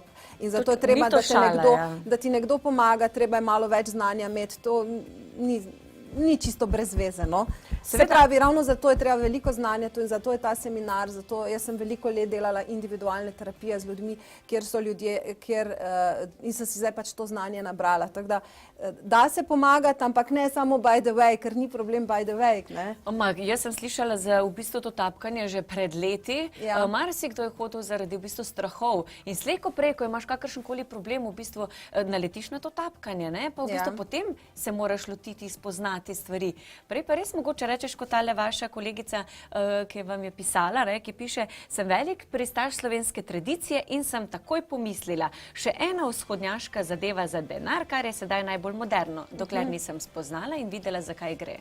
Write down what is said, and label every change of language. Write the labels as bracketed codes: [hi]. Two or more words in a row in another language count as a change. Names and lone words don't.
[sl] In zato je treba, da ti nekdo pomaga, treba je malo več znanja imeti, to ni čisto brez veze, no. Se pravi, ravno zato je treba veliko znanja in zato je ta seminar, zato jaz sem veliko let delala individualne terapije z ljudmi, kjer so ljudje, in sem si zdaj pač to znanje nabrala. Tako da se pomagati, ampak ne samo [en] by the way, [sl] ker ni problem [en] by the way, [sl] ne. Jaz sem slišala za v bistvu to tapkanje že pred leti. Marsikdo je hodil zaradi v bistvu strahov in slej ko prej, ko imaš kakršenkoli problem, v bistvu naletiš na to tapkanje, ne, pa v bistvu potem se moraš lotiti, spoznati stvari. Prej pa res mogoče rečeš, kot tale vaša kolegica, ki vam je pisala, ki piše, sem velik pristaš slovenske tradicije in sem takoj pomislila, še ena vzhodnjaška zadeva za denar, kar je sedaj najbolj moderno, dokler nisem spoznala in videla, zakaj gre.